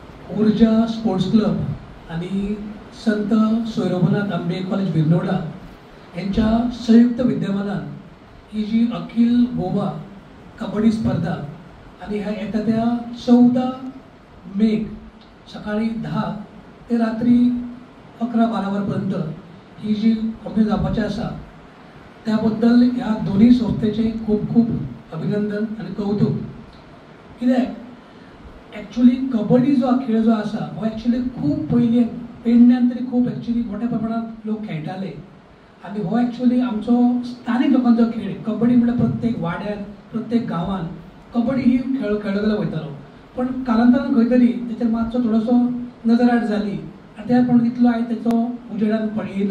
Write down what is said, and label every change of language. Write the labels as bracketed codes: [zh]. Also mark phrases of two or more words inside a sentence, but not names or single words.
[kok] ऊर्जा स्पोर्ट्स क्लब आणि संत सोयरोबनाथ आंबे कॉलेज बिरनोडा यांच्या संयुक्त विद्यमानान ही जी अखिल गोवा कबड्डी स्पर्धा आणि ह्या येता त्या 14 मे सकाळी 10 ते रात्री 11-12 वरांपर्यंत ही जी कंप्लीट जावपाची आसा त्याबद्दल ह्या दोन्ही संस्थेचे खूप खूप अभिनंदन आणि कौतुक. कित्याक ॲक्च्युली कबड्डी जो खेळ जो आसा हो ॲक्च्युली खूप पयलीं पेडण्यान तरी खूप ॲक्च्युली मोठ्या प्रमाणात लोक खेळटाले आणि हो ॲक्च्युली आमचो स्थानीक लोकांचो खेळ. कबड्डी म्हणजे प्रत्येक वाड्यात प्रत्येक गांवांत कबड्डी ही खेळ खेळलो वयतालो, पण कालांतरान खंय तरी तेचेर मातसो थोडोसो नजराट जाली आनी त्या प्रमाणे तितलो आयज तेचो उजेडान पळयना.